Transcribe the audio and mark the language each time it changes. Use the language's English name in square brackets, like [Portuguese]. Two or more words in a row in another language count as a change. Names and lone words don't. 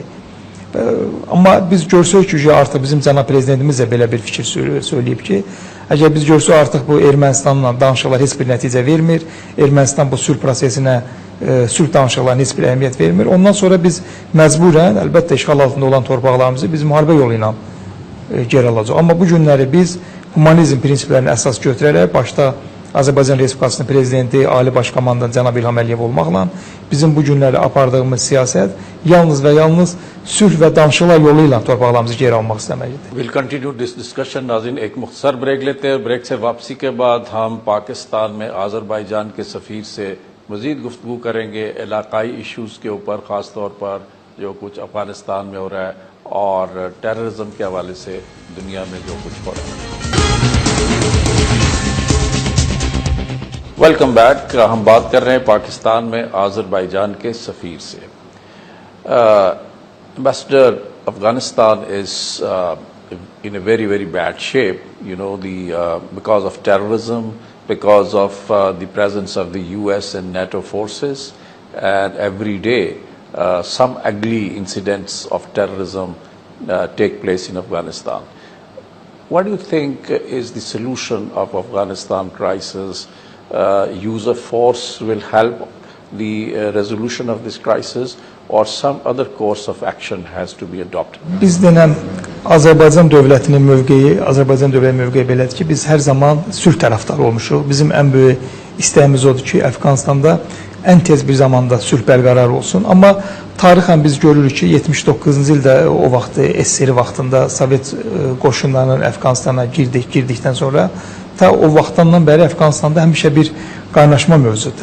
[Azerbaijani] Amma biz görsək ki, artıq bizim cənab prezidentimiz də belə bir fikir söyləyib ki, əgər biz görsək artıq bu Ermənistanla danışıqlar heç bir nəticə vermir, Ermənistan bu sülh prosesinə, sülh danışıqlarına heç bir əhəmiyyət vermir, ondan sonra biz məcburən, əlbəttə işğal altında olan torpaqlarımızı biz müharibə yolu ilə yer alacaq. Amma bu günləri biz humanizm prinsiplərini əsas götürərək, başda Azərbaycan Respublikasının prezidenti, Ali Baş Komandan cənab İlham Əliyev olmaqla bizim bu günləri apardığımız siyasət yalnız və yalnız sülh və danışıqlar yolu ilə torpaqlarımızı geri almaq istəməkdir. [English] We'll continue this discussion. [Urdu] ناظرین ایک مختصر بریک لیتے ہیں۔ بریک سے واپسی کے بعد ہم پاکستان میں آذربائیجان کے سفیر سے مزید گفتگو کریں گے علاقائی ایشوز کے اوپر، خاص طور پر جو کچھ افغانستان میں ہو رہا ہے اور ٹیررازم کے حوالے سے دنیا میں جو کچھ ہو رہا ہے. [English] Welcome back. [Urdu] ہم بات کر رہے ہیں پاکستان میں آذربائیجان کے سفیر سے. [English] Ambassador, Afghanistan is in a very, very bad shape, you know, because of terrorism, because of the presence of the US and NATO forces, and every day some ugly incidents of terrorism take place in Afghanistan. What do you think is the solution of Afghanistan crisis? Use of force will help the resolution of this crisis, or some other course of action has to be adopted? [Azerbaijani] Biz denən Azərbaycan dövlətinin mövqeyi, Azərbaycan dövlətinin mövqeyi belədir ki, biz hər zaman sülh tərəfdarı olmuşuq. Bizim ən böyük istəyimiz odur ki, Əfqanistanda ən tez bir zamanda sülh bərqərar olsun. Amma tarixən biz görürük ki, 79-cu ildə o vaxt SSR vaxtında Sovet qoşunlarının Əfqanistana girdikdən sonra ta o vaxtdan bəri Əfqanistanda həmişə bir qaynaşma mövcuddur.